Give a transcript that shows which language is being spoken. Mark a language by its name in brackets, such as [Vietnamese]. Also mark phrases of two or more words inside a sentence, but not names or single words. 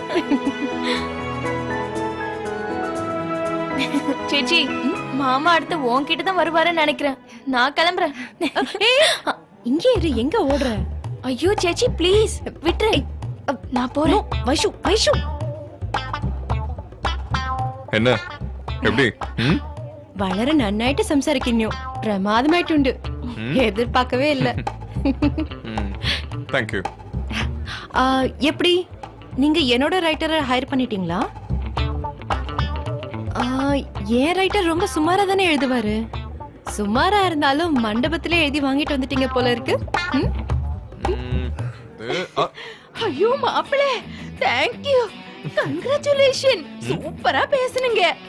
[Tamil] சேச்சி மாமா அடுத்து உன்கிட்ட தான் வருவாருன்னு நினைக்கிறேன். நான் கிளம்புறேன். இங்கே இரு, எங்க ஓடுற? ஐயோ சேச்சி ப்ளீஸ் விட்டுரு. நான் போறேன். வைஷு வைஷு என்ன எப்படி [Malayalam] വളരെ നന്നായിട്ട് സംസാരിക്കുന്നു. പ്രമാദമായിട്ടുണ്ട്. എതിർപ്പാക്കവേ ഇല്ല. [English] thank you. [Tamil] எப்படி நீங்க என்னோட ரைட்டரை ஹையர் பண்ணிட்டீங்களா? ஏன் ரைட்டர் ரொம்ப சுமாரா தானே எழுதுவாரு. சுமாரா இருந்தாலும் மண்டபத்திலே எழுதி வாங்கிட்டு வந்துட்டீங்க போல இருக்கு. ஐயோ மாப்பிளே, [English] thank you, [Tamil] கங்க்ராச்சுலேஷன், சூப்பரா பேசுனீங்க.